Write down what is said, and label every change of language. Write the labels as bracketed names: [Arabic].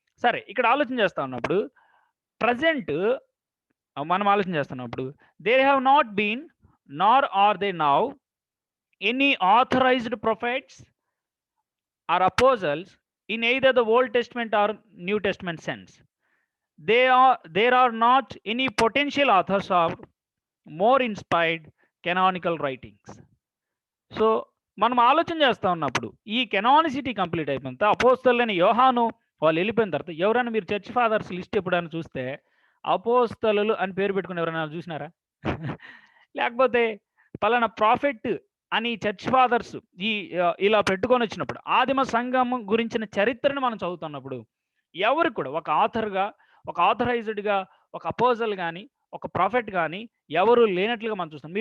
[Telugu] సరే, ఇక్కడ ఆలోచన చేస్తా ఉన్నప్పుడు ప్రజెంట్ మనం ఆలోచన చేస్తున్నప్పుడు [English] They have not been nor are they now any authorized prophets or apostles in either the Old Testament or New Testament sense. There are not any potential authors of more inspired canonical writings. [Telugu] So మనం ఆలోచన చేస్తూ ఉన్నప్పుడు ఈ కెనానిసిటీ complete అయిపోయిన తర్వాత అపోస్తలులైన యోహాను వాళ్ళు వెళ్ళిపోయిన తర్వాత ఎవరైనా మీరు చర్చ్ ఫాదర్స్ లిస్ట్ ఎప్పుడైనా చూస్తే అపోస్తలు అని పేరు పెట్టుకుని ఎవరైనా చూసినారా? లేకపోతే పలానా ప్రాఫెట్ అని చర్చ్ ఫాదర్స్ ఇలా పెట్టుకొని వచ్చినప్పుడు ఆదిమ సంఘం గురించిన చరిత్రను మనం చదువుతున్నప్పుడు ఎవరు కూడా ఒక ఆథర్గా, ఒక ఆథరైజ్డ్గా, ఒక అపోజల్ కానీ, ఒక ప్రాఫెట్ కానీ ఎవరు లేనట్లుగా మనం చూస్తాం.